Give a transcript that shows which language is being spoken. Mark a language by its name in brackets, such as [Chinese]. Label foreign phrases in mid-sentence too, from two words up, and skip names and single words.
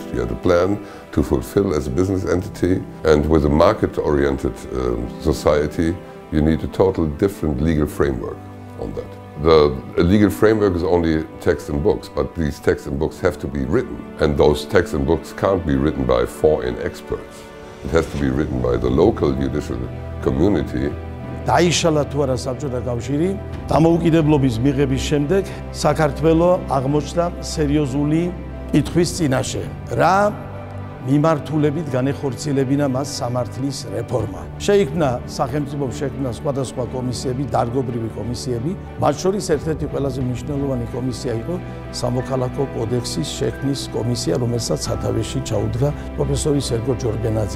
[English] You had a plan to fulfill as a business entity, and with a market-oriented society you need a totally different legal framework on that. The legal framework is only text and books, but these texts and books have to be written. And those texts and books can't be written by foreign experts. It has to be written by the local judicial community. [Georgian] დაიშალა თუ არა საბჭოთა კავშირი, დამოუკიდებლობის მიღების შემდეგ საქართველო აღმოჩნდა სერიოზული კითხვის წინაშე. რა მიმართულებით განეხორციელებინა მას სამართლის რეფორმა. შეიქმნა სახელმწიფოს შექმნა სხვადასხვა კომისიები, დარგობრივი კომისიები, მათ შორის ერთ-ერთი ყველაზე მნიშვნელოვანი კომისია იყო სამოქალაქო კოდექსის შექმნის კომისია, რომელსაც სათავეში ჩაუდგა პროფესორი სერგო ჯორბენაძე.